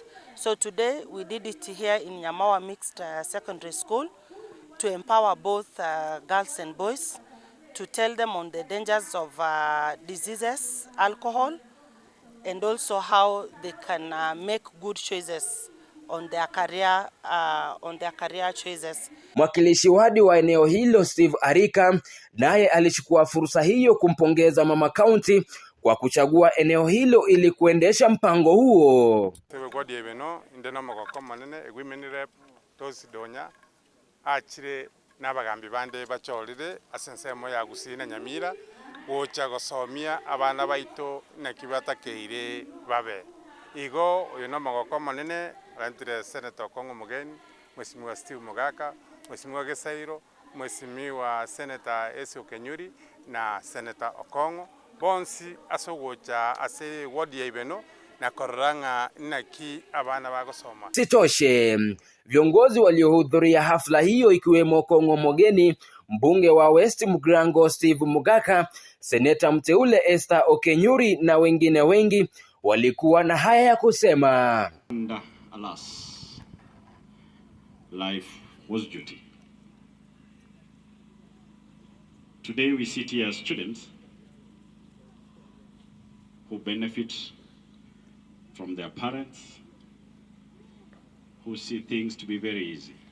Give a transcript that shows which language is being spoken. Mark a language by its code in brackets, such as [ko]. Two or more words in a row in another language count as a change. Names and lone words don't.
[en] So today we did it here in Nyamawa Mixed Secondary School to empower both girls and boys, to tell them on the dangers of diseases, alcohol, and also how they can make good choices on their career choices. [sw] Mwakilishi wadi wa eneo hilo Steve Arika naye alichukua fursa hiyo kumpongeza Mama County kwa kuchagua eneo hilo ili kuendesha mpango huo. [guz] Wadi ya Ibeno indena magoko manene Rep Doris Donya achire n'abagambi bande bacholire asensemo ya gusina Nyamira wocha gosomia abana baito nakibatakeire babe igo uyu no magoko manene arantire Senator Kongo Mugeni, Mheshimiwa Steve Mugaka, Mheshimiwa Gesairo, Mheshimiwa Senator Esi Okenyuri na Senator Okongo bonsi asogocha ase wadi ya Ibeno na koranga naki abana bagosoma. [sw] Sitoshe, viongozi waliohudhuria hafla hiyo ikiwemo Kongo Mugeni, mbunge wa West Mugrango Steve Mugaka, seneta mteule Esther Okenyuri na wengine wengi walikuwa na haya ya kusema. [en] And alas, life was duty. Today we sit here as students who benefit from their parents, who see things to be very easy.